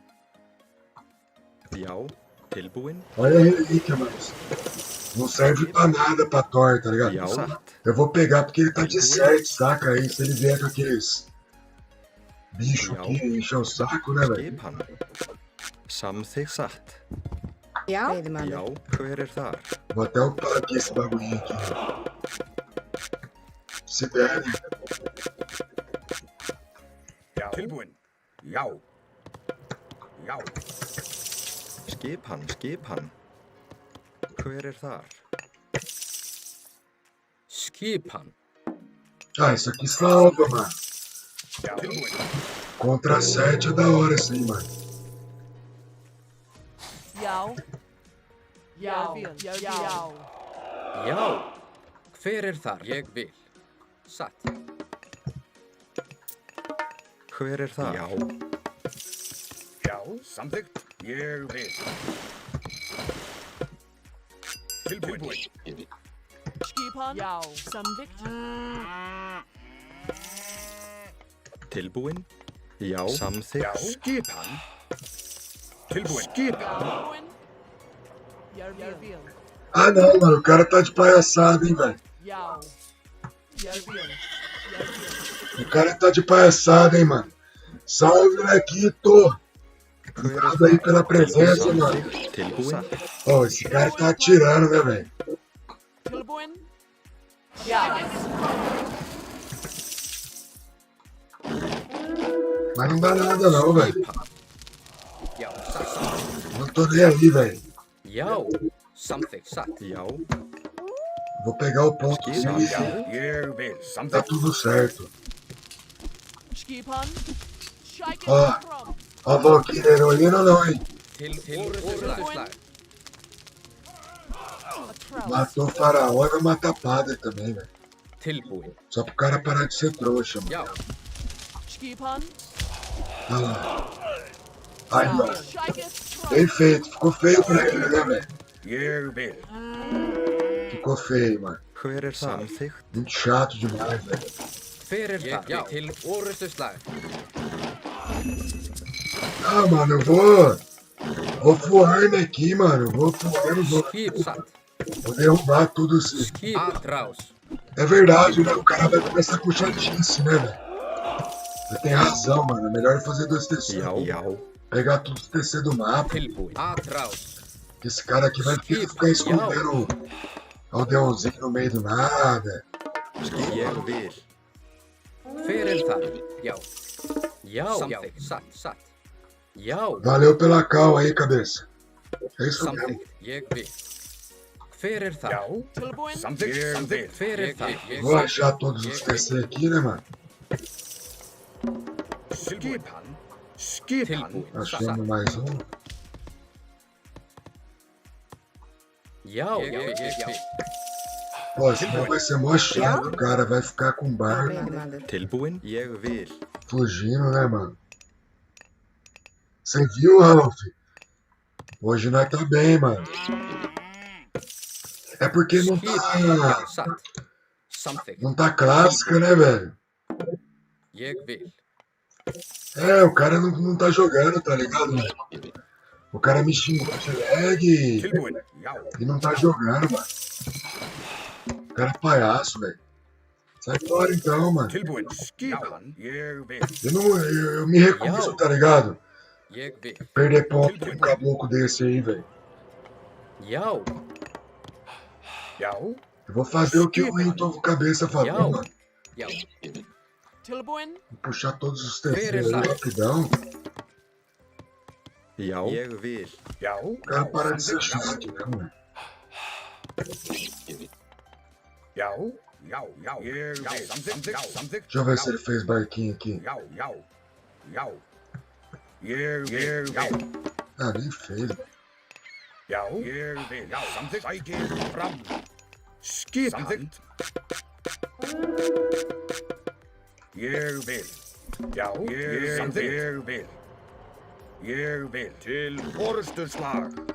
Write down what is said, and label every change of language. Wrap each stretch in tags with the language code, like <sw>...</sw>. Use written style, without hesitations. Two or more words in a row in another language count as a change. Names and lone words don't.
<is>Já. Tilbúin.</is> <pt>Olha a relíquia, mano. Não serve pra nada pra Thor, tá ligado?</pt> <is>Já. Satt.</is> <pt>Eu vou pegar porque ele tá de 7, saca? Aí se ele vier com aqueles bichos aqui, encher o saco, né, velho?</pt> <is>Skipan. Samþykkt. Satt. Já, Já. veiðimaður. Hver er þar?</is> <pt>Vou até upar aqui esse bagulho aqui. Se der, né?</pt> <is>Tilbúin. Já. Já. Skipan. Hver er þar? Skipan.</is> <pt>Ah, isso aqui salva, mano.</pt> <is>Tilbúin.</is> <pt>Contra 7 é da hora isso aí, mano.</pt> <is>Já. Já. Já. Já. Hver er þar? Ég vil. Satt. Hver er þar? Já. Já, samþykkt. Ég vil. Tilbúin. Skipan. Já. Samþykkt. Tilbúin. Já. Já, Samþykkt. skipan. Tilbúin. Skipan. Tilbúin. Ég vil.</is> <pt>Ah, não, mano. O cara tá de palhaçada, hein, velho.</pt> <is>Já. Ég vil.</is> <pt>O cara tá de palhaçada, hein, mano. Salve, Lequito.</pt> <is>Hver er</is> <pt>Obrigado aí pela presença, mano.</pt> <is>Samþykkt. Tilbúin.</is> <pt>Ó, esse cara tá atirando, né, velho?</pt> <is>Tilbúin. Já.</is> <pt>Mas não dá nada, não, velho.</pt> <is>Já. Satt.</is> <pt>Não tô nem aí, velho.</pt> <is>Já. Samþykkt. Satt. Já.</is> <pt>Vou pegar o ponto</pt> <is>Skipan.</is> <pt>sim.</pt> <is>Ég vil.</is> <pt>Tá</pt> <is>Samþykkt.</is> <pt>tudo certo.</pt> <is>Skipan.</is> <en>Shake</en> <pt>Ó.</pt> <en>it from.</en> <pt>Ó, Valkyrie, heroína não, hein?</pt> <is>Til orrustuslag.</is> <en>A trellis.</en> <pt>Matou o faraó e vai matar padre também, velho.</pt> <is>Tilbúin.</is> <pt>Só pro cara parar de ser trouxa, mano.</pt> <is>Já. Skipan.</is> <pt>Olha lá. Aí, ó.</pt> <en>Shake it from.</en> <pt>Bem feito. Ficou feio pra ele, né, velho?</pt> <is>Ég vil.</is> <pt>Ficou feio, mano.</pt> <is>Hver er þar? Samþykkt.</is> <pt>Muito chato demais, velho.</pt> <is>Hver er þar? Já. Til orrustuslag.</is> <pt>Ah, mano, eu vou voando aqui, mano. Vou voando,</pt> <is>Skip satt.</is> <pt>vou derrubar tudo isso.</pt> <is>Skip. Atrás.</is> <pt>É verdade, né? O cara vai começar com chatice, né, velho? Você tem razão, mano. É melhor fazer 2 TC.</pt> <is>Já.</is> <pt>Pegar tudo os TC do mapa.</pt> <is>Tilbúin. Atrás.</is> <pt>Esse cara aqui vai ficar escondendo o aldeãozinho no meio do nada.</pt> <is>Ég vil. Hver er þar? Já. Já. Samþykkt. Satt. Já.</is> <pt>Valeu pela cal aí, cabeça. É isso mesmo.</pt> <is>Samþykkt. Ég vil. Hver er Já. þar? Tilbúin. Samþykkt. Ég vil. Hver er þar? Ég</is> <pt>Vou achar todos os TC aqui, né, mano?</pt> <is>Skipan. Skipan. Tilbúin.</is> <pt>Achando mais um.</pt> <is>Já. Ég vil.</is> <pt>Pô, esse não vai ser mó chato, o cara vai ficar com barco</pt> <is>Veiðimaður. Tilbúin. Ég vil.</is> <pt>fugindo, né, mano? Você viu, Ralph? Hoje nós tá bem, mano. É porque não</pt> <is>Skip. Já.</is> <pt>tá,</pt> <is>Satt. Samþykkt.</is> <pt>não tá clássica, né, velho?</pt> <is>Ég vil.</is> <pt>É, o cara não tá jogando, tá ligado, velho? O cara me xingou de lag</pt> <is>Tilbúin. Já.</is> <pt>e não tá jogando, mano. O cara é palhaço, velho. Sai fora então, mano.</pt> <is>Tilbúin. Skipan. Ég vil.</is> <pt>Eu me recuso, tá ligado?</pt> <is>Ég vil.</is> <pt>Perder ponto pra um caboclo desse aí, velho.</pt> <is>Já. Já.</is> <pt>Eu vou fazer o que o Hilton Cabeça falou,</pt> <is>Já.</is> <pt>mano.</pt> <is>Já. Tilbúin.</is> <pt>Puxar todos os</pt> <is>Hver</is> <pt>terceiros aí,</pt> <is>það?</is> <pt>rapidão.</pt> <is>Já, ég vil. Já,</is> <pt>O cara para de ser chato, né, mano?</pt> <is>já, já, já, ég vil. Samþykkt, samþykkt.</is> <pt>Deixa eu ver se ele fez barquinho aqui.</pt> <is>Já, já, já. Ég vil.</is> <pt>Ah, nem fez.</pt> <is>Já, ég vil. Já, samþykkt. Sækir fram. Skipan. Samþykkt. Ég vil. Já, ég vil. Ég vil. Til orustuslag.</is>